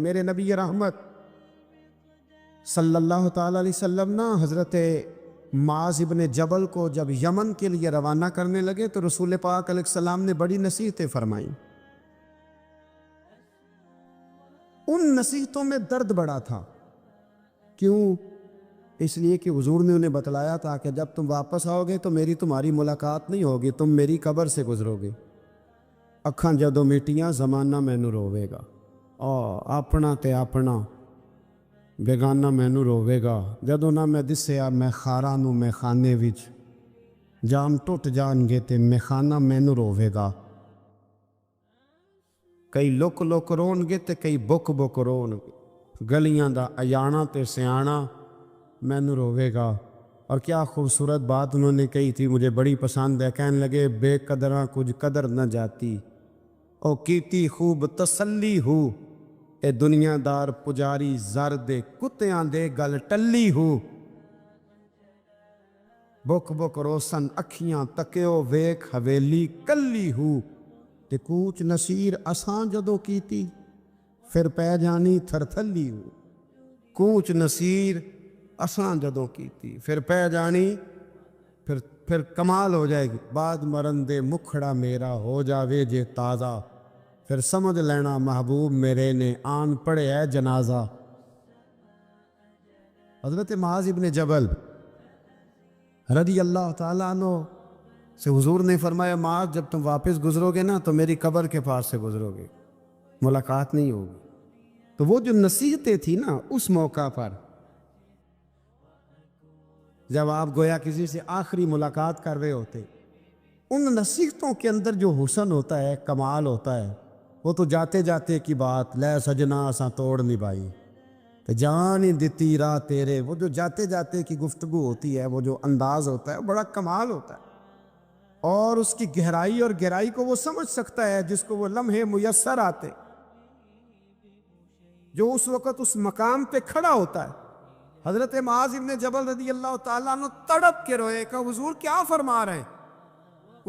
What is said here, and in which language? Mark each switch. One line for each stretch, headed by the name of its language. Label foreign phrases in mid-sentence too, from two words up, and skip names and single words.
Urdu: میرے نبی رحمت صلی اللہ تعالی علیہ وسلم نا حضرت معاذ ابن جبل کو جب یمن کے لیے روانہ کرنے لگے تو رسول پاک علیہ السلام نے بڑی نصیحتیں فرمائیں۔ ان نصیحتوں میں درد بڑا تھا، کیوں؟ اس لیے کہ حضور نے انہیں بتلایا تھا کہ جب تم واپس آؤ گے تو میری تمہاری ملاقات نہیں ہوگی، تم میری قبر سے گزرو گے۔
Punjabi: اکھاں جدوں میٹیاں زمانہ مینوں روے گا، اپنا تے اپنا بیگانہ مینوں روے گا، جدوں نہ میں دسیا میں خاراں نوں میں خانے وچ، جام ٹوٹ جان گے تے میں خانہ مینوں روے گا۔ کئی لک لک رون گے تے کئی بک بک رون گے، گلیاں دا ایانا تے سیانا مینوں روے گا۔
Urdu: اور کیا خوبصورت بات انہوں نے کہی تھی، مجھے بڑی پسند ہے، کہنے لگے
Punjabi: بے قدراں کچھ قدر نہ جاتی، او کیتی خوب تسلی ہو، اے دنیا دار پجاری زر دے کتیاں دے گل ٹلی ہو۔ بک بک روسن اکھیاں تکیو ویکھ حویلی کلی ہو، تے کوچ نصیر اساں جدوں کیتی پھر پہ جانی تھر تھلی ہو۔ کوچ نصیر اساں جدوں کیتی پھر پہ جانی،
Urdu: پھر کمال ہو جائے گی۔
Punjabi: بعد مرن دے مکھڑا میرا ہو جاوے جے تازہ، پھر سمجھ لینا محبوب میرے نے آن پڑے ہے جنازہ۔
Urdu: حضرت معاذ ابن جبل رضی اللہ تعالیٰ عنہ سے حضور نے فرمایا، معاذ جب تم واپس گزرو گے نا تو میری قبر کے پاس سے گزرو گے، ملاقات نہیں ہوگی۔ تو وہ جو نصیحتیں تھی نا اس موقع پر، جب آپ گویا کسی سے آخری ملاقات کر رہے ہوتے، ان نصیحتوں کے اندر جو حسن ہوتا ہے، کمال ہوتا ہے، وہ تو جاتے جاتے کی بات،
Punjabi: لے سجنا اساں توڑ نبھائی تے جان ہی دتی راہ تیرے،
Urdu: وہ جو جاتے جاتے کی گفتگو ہوتی ہے، وہ جو انداز ہوتا ہے، بڑا کمال ہوتا ہے۔ اور اس کی گہرائی اور گہرائی کو وہ سمجھ سکتا ہے جس کو وہ لمحے میسر آتے، جو اس وقت اس مقام پہ کھڑا ہوتا ہے۔ حضرت معاذ ابن جبل رضی اللہ تعالیٰ عنہ تڑپ کے روئے کہ حضور کیا فرما رہے ہیں؟